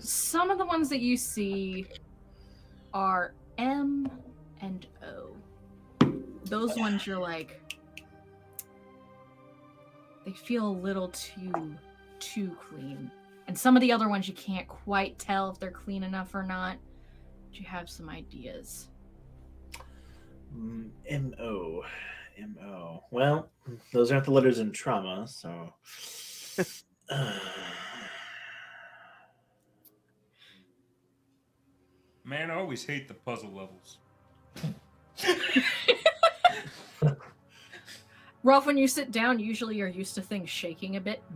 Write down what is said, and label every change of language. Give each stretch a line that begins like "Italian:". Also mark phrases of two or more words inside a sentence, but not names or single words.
English: Some of the ones that you see are M and O. Those ones you're like, they feel a little too clean. And some of the other ones you can't quite tell if they're clean enough or not. But you have some ideas. M-O. M-O. Well, those aren't the letters in trauma, so... Man, I always hate the puzzle levels. Ralph, when you sit down, usually you're used to things shaking a bit.